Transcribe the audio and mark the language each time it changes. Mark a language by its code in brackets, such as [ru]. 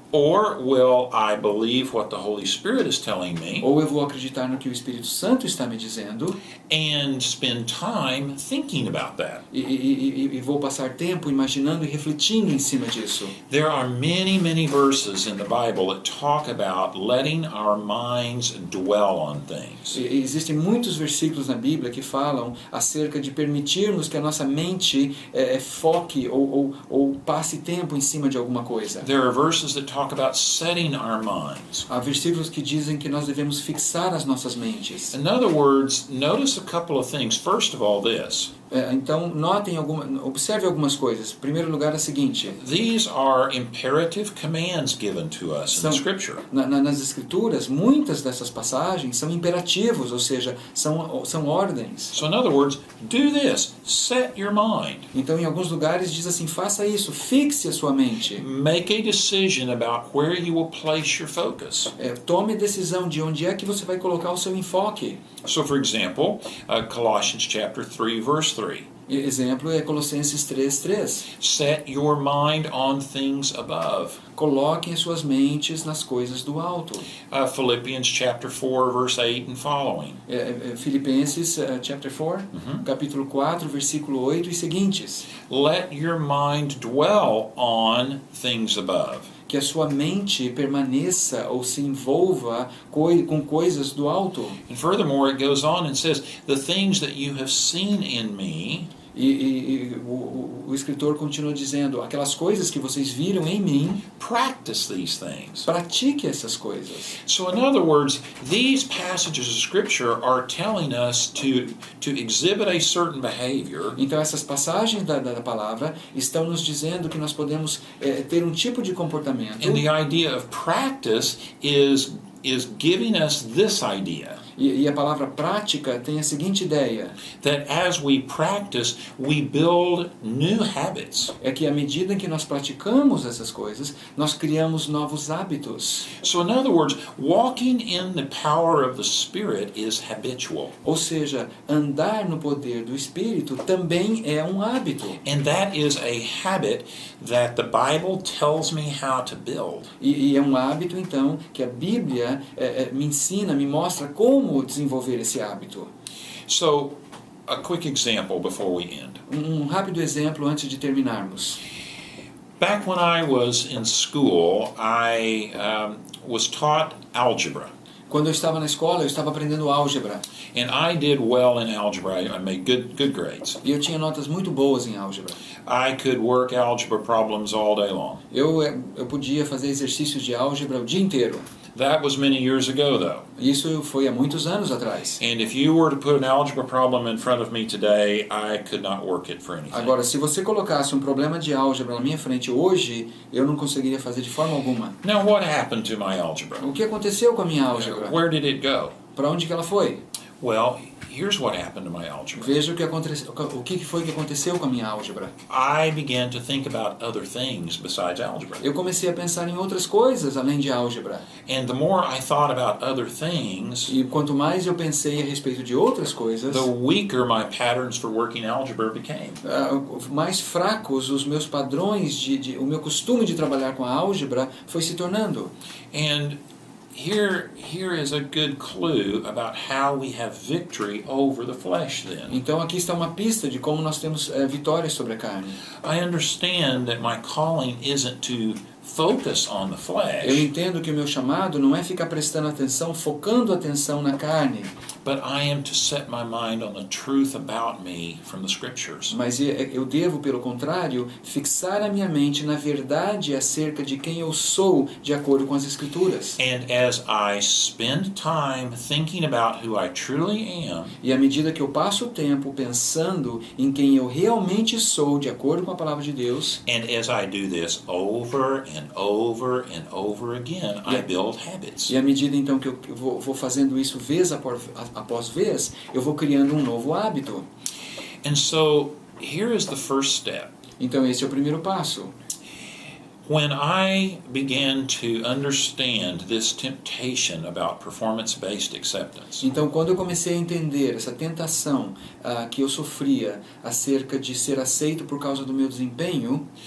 [en] Or will I believe what the Holy Spirit is telling me [pt] Ou eu vou acreditar no que o Espírito Santo está me dizendo [en] and spend time thinking about that? [pt] e vou passar tempo imaginando e refletindo em cima disso? [en] There are many, many verses in the Bible that talk about letting our minds dwell on things. [pt] Existem muitos versículos na Bíblia que falam acerca de permitirmos que a nossa mente foque ou passe tempo em cima de alguma coisa. [en] There are verses that talk about setting our minds. [pt] Há versículos que dizem que nós devemos fixar as nossas mentes. [en] In other words, notice a couple of things. First of all, this. [pt] Então, observe algumas coisas. Em primeiro lugar, é o seguinte: [en] These are imperative commands given to us in the Scripture. [pt] nas Escrituras, muitas dessas passagens são imperativos, ou seja, são ordens. [en] So in other words, do this. Set your mind. [pt] Então, em alguns lugares diz assim: faça isso, fixe a sua mente. [en] Make a decision about where you will place your focus. [pt] Tome a decisão de onde é que você vai colocar o seu enfoque. [en] So for example, Colossians chapter 3, verse 3. [pt] Exemplo é Colossenses 3:3. [en] Set your mind on things above. [pt] Coloquem as suas mentes nas coisas do alto. [en] Philippians chapter 4, verse 8 and following. [pt] Filipenses chapter 4, capítulo 4, versículo 8 e seguintes. [en] Let your mind dwell on things above. [pt] Que a sua mente permaneça ou se envolva com coisas do alto. [en] And furthermore, it goes on and says, the things that you have seen in me. [pt] E o escritor continua dizendo, aquelas coisas que vocês viram em mim, [en] Practice these things. [pt] pratique essas coisas. [en] So in other words, these passages of Scripture are telling us to exhibit a certain behavior. [pt] Então essas passagens da palavra estão nos dizendo que nós podemos ter um tipo de comportamento. [en] And the idea of practice is giving us this idea. [pt] E a palavra prática tem a seguinte ideia. [en] That as we practice, we build new habits. [pt] É que à medida em que nós praticamos essas coisas, nós criamos novos hábitos. [en] So in other words, walking in the power of the Spirit is habitual. [pt] Ou seja, andar no poder do Espírito também é um hábito. [en] And that is a habit that the Bible tells me how to build. [pt] E é um hábito, então, que a Bíblia me ensina, me mostra como desenvolver esse hábito. [en] So, a quick example before we end. [pt] Um rápido exemplo antes de terminarmos. [en] Back when I was in school, I was taught algebra. [pt] Quando eu estava na escola, eu estava aprendendo álgebra. [en] And I did well in algebra. I made good grades. [pt] E eu tinha notas muito boas em álgebra. [en] I could work algebra problems all day long. [pt] Eu podia fazer exercícios de álgebra o dia inteiro. [en] That was many years ago, though. [pt] Isso foi há muitos anos atrás. [en] And if you were to put an algebra problem in front of me today, I could not work it for anything. [pt] Agora, se você colocasse um problema de álgebra na minha frente hoje, eu não conseguiria fazer de forma alguma. [en] Now, what happened to my algebra? [pt] O que aconteceu com a minha álgebra? [en] Where did it go? [pt] Para onde que ela foi? [en] Well, here's what happened to my algebra. [pt] Veja o que foi que aconteceu com a minha álgebra. [en] I began to think about other things besides algebra. [pt] Eu comecei a pensar em outras coisas além de álgebra. [en] And the more I thought about other things, [pt] E quanto mais eu pensei a respeito de outras coisas, [en] the weaker my patterns for working algebra became. [pt] mais fracos os meus padrões, o meu costume de trabalhar com a álgebra foi se tornando. [en] And here is a good clue about how we have victory over the flesh then. [pt] Então aqui está uma pista de como nós temos vitória sobre a carne. [en] I understand that my calling isn't to focus on the [pt] Eu [en] flesh, [pt] entendo que o meu chamado não é ficar prestando atenção, focando atenção na carne, [en] but I am to set my mind on the truth about me from the Scriptures. [pt] mas eu devo, pelo contrário, fixar a minha mente na verdade acerca de quem eu sou, de acordo com as Escrituras. [en] And as I spend time thinking about who I truly am, [pt] E à medida que eu passo o tempo pensando em quem eu realmente sou, de acordo com a palavra de Deus, [en] and as I do this over and over and over again, I build habits. [pt] e à medida então que eu vou fazendo isso vez após vez, eu vou criando um novo hábito. [en] And so, here is the first step. [pt] Então esse é o primeiro passo. [en] When I began to understand this temptation about performance-based acceptance, [pt] Então, quando eu comecei a entender essa tentação que eu sofria acerca de ser aceito por causa do meu desempenho,